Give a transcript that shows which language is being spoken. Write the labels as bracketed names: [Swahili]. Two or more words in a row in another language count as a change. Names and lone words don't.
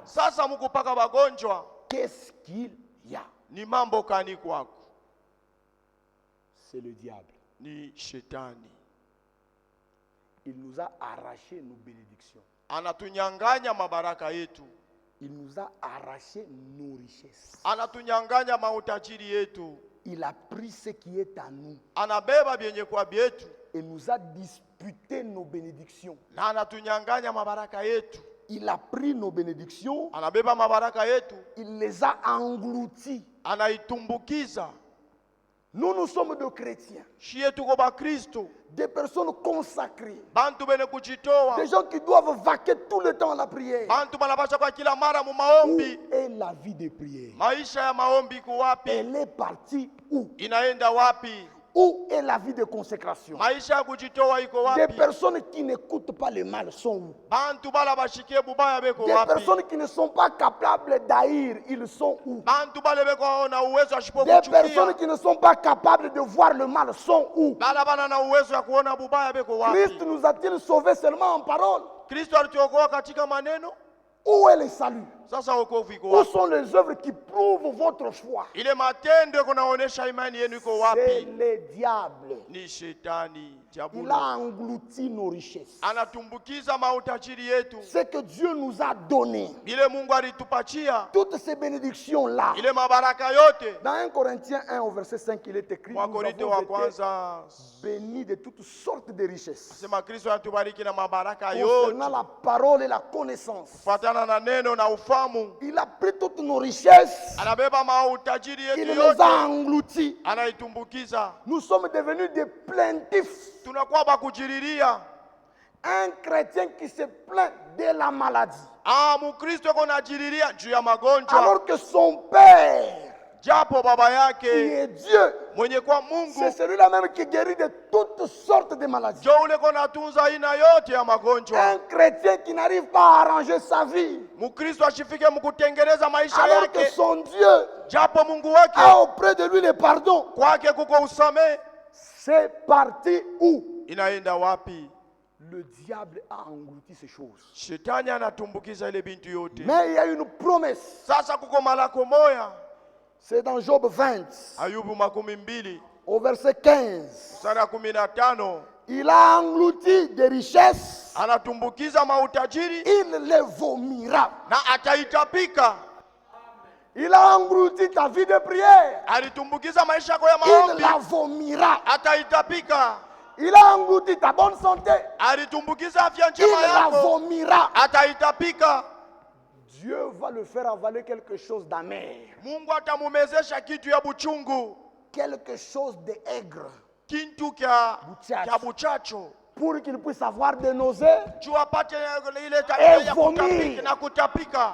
[Swahili] Sasa mukupaka bagonjwa. [French] Qu'est-ce qu'il y a? [Swahili] Ni mambo kani kwako? [French] C'est le diable. [Swahili] Ni shetani. [French] Il nous a arraché nos bénédictions. [Swahili] Anatunyanganya mabaraka yetu. [French] Il nous a arraché nos richesses. [Swahili] Anatunyanganya mautajiri yetu. [French] Il a pris ce qui est à nous [Swahili] Anabeba byenye kwa byetu. [French] et nous a disputé nos bénédictions. [Swahili] Na anatunyanganya mabaraka yetu. [French] Il a pris nos bénédictions, [Swahili] Anabeba mabaraka yetu. [French] il les a engloutis. [Swahili] Anaitumbukiza. [French] Nous sommes de chrétiens, [Swahili] Shie tuko ba Kristo. [French] des personnes consacrées, [Swahili] Bantu bene kujitoa. [French] des gens qui doivent vaquer tout le temps à la prière. [Swahili] Bantu banapasha kwa kila mara mu [French] Où [Swahili] maombi. [French] est la vie de prière? [Swahili] Maisha ya maombi iko wapi? [French] Elle est partie où? [Swahili] Inaenda wapi? [French] Où est la vie de consécration? [Swahili] Maisha ya kujitoa iko [French] Des [Swahili] wapi? [French] personnes qui n'écoutent pas le mal sont où? [Swahili] Bantu bala bashikie bubaya beko [French] Des [Swahili] wapi? [French] personnes qui ne sont pas capables d'haïr, ils sont où? [Swahili] Bantu bale beko na uwezo ashipo [French] Des personnes [Swahili] kuchukia. [French] qui ne sont pas capables de voir le mal sont où? [Swahili] Bala bana na uwezo ya kuona bubaya beko [French] Christ [Swahili] wapi? [French] nous a-t-il sauvés seulement en parole? [Swahili] Kristo alituokoa katika maneno. [French] Où est le salut? [Swahili] Sasa wokovu iko [French] Où [Swahili] wapi? [French] sont les œuvres qui prouvent votre foi? [Swahili] Ile matendo kunaonesha imani yenu iko [French] C'est [Swahili] wapi? [French] le diable. [Swahili] Ni shetani, [French] Il [Swahili] diabolo. [French] a englouti nos richesses. [Swahili] Anatumbukiza mautajiri yetu. [French] Ce que Dieu nous a donné, [Swahili] Ile Mungu alitupatia. [French] toutes ces bénédictions-là. [Swahili] Ile mabaraka yote. [French] Dans 1 Corinthiens 1 au verset 5, il est écrit, nous [Swahili] Wakorintho [French] avons [Swahili] wa [French] été [Swahili] kwanza [French] bénis de toutes sortes de richesses. [Swahili] sema Kristo anatubariki na mabaraka [French] Concernant [Swahili] yote. [French] la parole et la connaissance. [Swahili] Fatana na neno na ufamu. [French] Il a pris toutes nos richesses. [Swahili] Anabeba mautajiri [French] Il [Swahili] yetu [French] les a [Swahili] yote. [French] engloutis. [Swahili] Anaitumbukiza. [French] Nous sommes devenus des plaintifs. [Swahili] Tunakuwa bakujiriria. [French] Un chrétien qui se plaint de la maladie. [Swahili] Mukristo yuko najiriria juu ya magonjwa. [French] Alors que son père [Swahili] japo baba [French] qui [Swahili] yake [French] est Dieu, [Swahili] mwenye kwa [French] c'est [Swahili] Mungu [French] celui-là même qui guérit de toutes sortes de maladies. [Swahili] njo ule kona tunza aina yote ya magonjwa. [French] Un chrétien qui n'arrive pas à arranger sa vie, [Swahili] Mkristo ashifike mkutengeneza maisha [French] alors que [Swahili] yake, [French] son Dieu [Swahili] japo Mungu wake [French] a auprès de lui le pardon, [Swahili] kwake kuko usame, [French] c'est parti où [Swahili] inaenda wapi? [French] le diable a englouti ces choses. [Swahili] Shetani anatumbukiza ile bintu yote. [French] Mais il y a une promesse, [Swahili] Sasa kuko malako moya, [French] c'est dans Job 20, [Swahili] Ayubu 12 [French] au verset 15. [Swahili] mstari wa 15, [French] Il a englouti des richesses, [Swahili] anatumbukiza mautajiri [French] il les vomira. [Swahili] na ataitapika. [French] Il a englouti ta vie de prière, [Swahili] Alitumbukiza maisha yako ya [French] il [Swahili] maombi, [French] la vomira. [Swahili] ataitapika. [French] Il a englouti ta bonne santé, [Swahili] Alitumbukiza afya [French] il [Swahili] njema [French] la [Swahili] yako, [French] vomira. [Swahili] ataitapika. [French] Dieu va le faire avaler quelque chose d'amer, [Swahili] Mungu atamumezesha kitu ya buchungu, [French] quelque chose d'aigre, [Swahili] kintu kya Buchacho. buchacho, [French] pour qu'il puisse avoir des nausées. [Swahili] juu apate ile tabia ya [French] vomir. [Swahili] kutapika na kutapika.